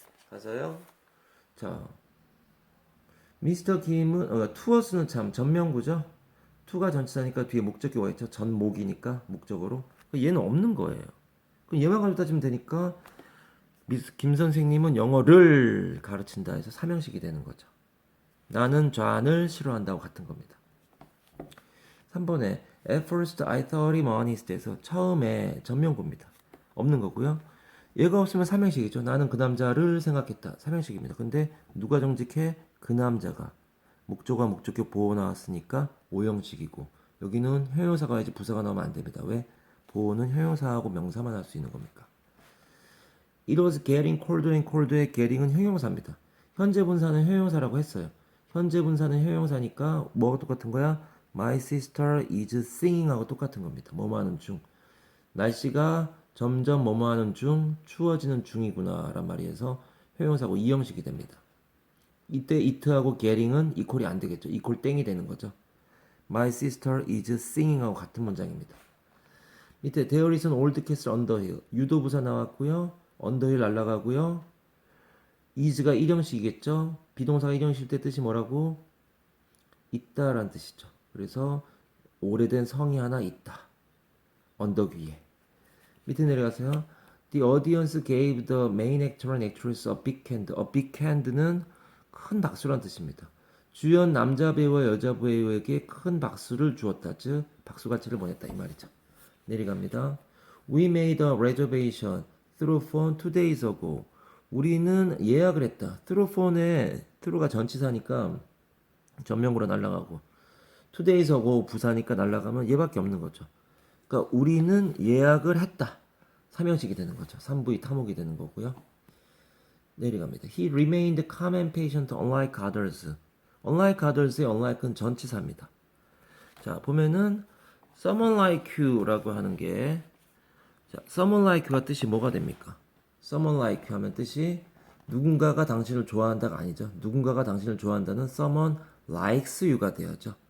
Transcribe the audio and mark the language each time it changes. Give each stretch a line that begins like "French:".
Korean: 가서요. 자, 미스터 김은 투어스는 참 전명구죠. 투가 전치사니까 뒤에 목적이 와 있죠. 전목이니까 목적으로. 얘는 없는 거예요. 그럼 얘만 가지고 따지면 되니까 김 선생님은 영어를 가르친다 해서 삼형식이 되는 거죠. 나는 좌를 싫어한다고 같은 겁니다. 3번에
English: At first I thought him honest에서
Korean: 처음에 전명구입니다. 없는 거고요. 얘가 없으면 삼형식이죠. 나는 그 남자를 생각했다. 삼형식입니다. 근데 누가 정직해? 그 남자가. 목적어와 목적격 보호 나왔으니까 오형식이고 여기는 형용사가 와야지 부사가 나오면 안 됩니다. 왜? 보호는 형용사하고 명사만 할 수 있는 겁니까?
English: It was getting colder and colder의 getting은
Korean: 형용사입니다. 현재 분사는 형용사라고 했어요. 현재 분사는 형용사니까 뭐가 똑같은 거야?
English: My sister is singing하고
Korean: 똑같은 겁니다. 뭐뭐 하는 중. 날씨가 점점 뭐뭐 하는 중, 추워지는 중이구나 란 말이어서 형용사고 이형식이 됩니다. 이때 it하고 getting은 이퀄이 안 되겠죠. 이퀄 땡이 되는 거죠.
English: My sister is singing하고
Korean: 같은 문장입니다. 밑에
English: there is an old castle on the hill.
Korean: 유도부사 나왔고요. on the hill 날라가고요. is가 일형식이겠죠. 비동사가 일형식일 때 뜻이 뭐라고? 있다라는 뜻이죠. 그래서 오래된 성이 하나 있다. 언덕 위에. 밑에 내려가세요.
English: The audience gave the main actor and actress a big hand.
Korean: A big hand는 큰 박수란 뜻입니다. 주연 남자 배우와 여자 배우에게 큰 박수를 주었다. 즉 박수갈채를 보냈다 이 말이죠. 내려갑니다.
English: We made a reservation through phone 2 days ago.
Korean: 우리는 예약을 했다. through phone에 through가 전치사니까 전명구로 날아가고 2 days ago 부사니까 날아가면 얘밖에 없는 거죠. 그러니까 우리는 예약을 했다. 삼형식이 되는 거죠. 3부의 타목이 되는 거고요. 내려갑니다.
English: He remained calm and patient unlike others.
Korean: unlike others의 unlike은 전치사입니다. 자, 보면은
English: someone like you
Korean: 라고 하는 게 자, someone like you가 뜻이 뭐가 됩니까? someone like you 하면 뜻이 누군가가 당신을 좋아한다가 아니죠. 누군가가 당신을 좋아한다는
English: someone likes you
Korean: 가 되어죠.